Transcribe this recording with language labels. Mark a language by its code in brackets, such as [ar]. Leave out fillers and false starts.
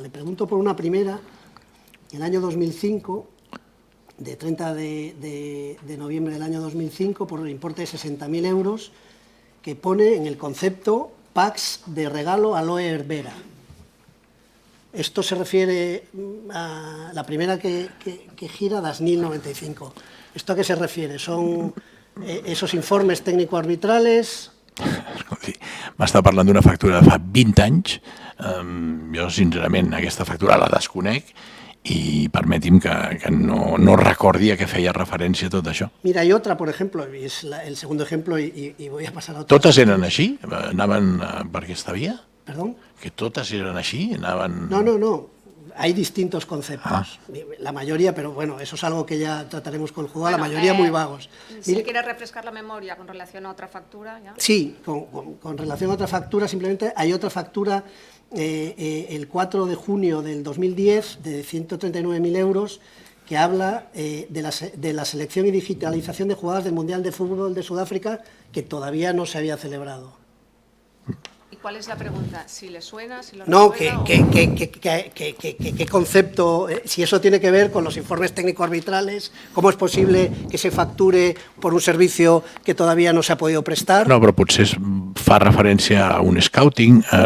[es] Le pregunto por una primera, en el año 2005, de 30 de noviembre del año 2005, por el importe de 60.000 euros, que pone en el concepto packs de regalo a Loe Herbera. Esto se refiere a la primera que gira, Dasnil 95. ¿Esto a qué se refiere? ¿Son esos informes técnico-arbitrales? [ca] M'està parlant d'una factura de fa 20 anys. Jo, sincerament, aquesta factura la desconec [es] y [ca] permiti'm que no recordi a què feia referència tot això. [es] Mira, hay otra, por ejemplo, y es el segundo ejemplo, y voy a pasar a otra. [ca] ¿Totes eren així? Anaven per aquesta via? [es] ¿Perdón? [ca] ¿Que totes eren així? Anaven... [es] No. Hay distintos conceptos. La mayoría, pero bueno, eso es algo que ya trataremos con el juzgado, la mayoría muy vagos. Si quiere refrescar la memoria con relación a otra factura, ¿ya? Sí, con relación a otra factura, simplemente hay otra factura el 4 de junio del 2010 de 139.000 euros que habla de la selección y digitalización de jugadas del Mundial de Fútbol de Sudáfrica que todavía no se había celebrado. cuál es la pregunta? ¿Si le suena? ¿Si lo No, recuerda o- ¿qué concepto, si eso tiene que ver con los informes técnico-arbitrales, cómo es posible que se facture por un servicio que todavía no se ha podido prestar? [ca] No, però potser fa referència a un scouting.